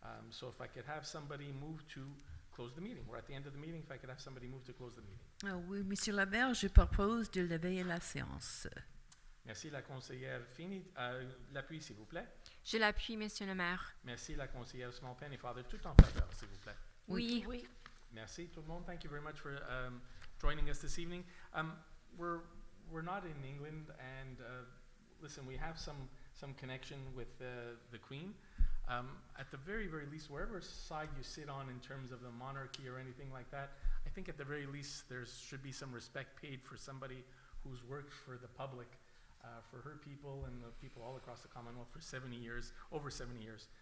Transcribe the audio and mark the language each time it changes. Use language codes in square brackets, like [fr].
[en] So if I could have somebody move to close the meeting. We're at the end of the meeting. If I could have somebody move to close the meeting. [fr] Oui, Monsieur Laberge, je propose de lever la séance. Merci, la conseillère Feeney. L'appui, s'il vous plaît. Je l'appuie, Monsieur le maire. Merci, la conseillère Small-Pennefather. Tout en faveur, s'il vous plaît. Oui. Merci, tout le monde. [en] Thank you very much for joining us this evening. We're not in England, and listen, we have some connection with the Queen. At the very, very least, wherever side you sit on in terms of the monarchy or anything like that, I think at the very least there should be some respect paid for somebody who's worked for the public, for her people and the people all across the Commonwealth for over 70 years.